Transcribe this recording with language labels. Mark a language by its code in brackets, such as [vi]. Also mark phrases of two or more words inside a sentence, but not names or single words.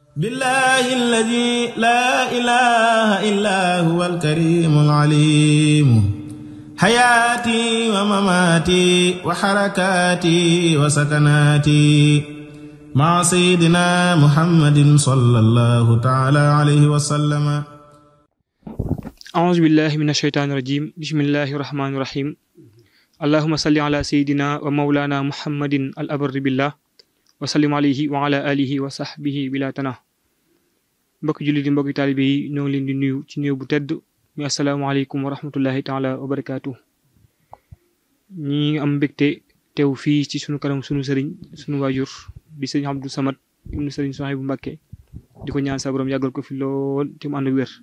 [ar] بالله الذي لا إله إلا هو الكريم العليم حياتي ومماتي وحركاتي وسكناتي مع سيدنا محمد صلى الله تعالى عليه وسلم. أعوذ بالله من الشيطان الرجيم. بسم الله الرحمن الرحيم. اللهم صل على سيدنا ومولانا محمد الأبر بالله وسلم عليه وعلى آله وصحبه بلا تناه. [wo] Mbokki jullit yi mbokki taalibe yi ñoo ngi leen di nuyu ci nuyu bu tedd mi [ar] السلام عليكم ورحمة الله تعالى وبركاته. [wo] ñi am mbégte teew fii ci sunu kanam sunu sëriñ sunu waajur di sëriñ Abdou Samad ibnu sëriñ Souhaïbou Mbacké di ko ñaan sa borom yàggal ko fi lool te mu ànd ak wér.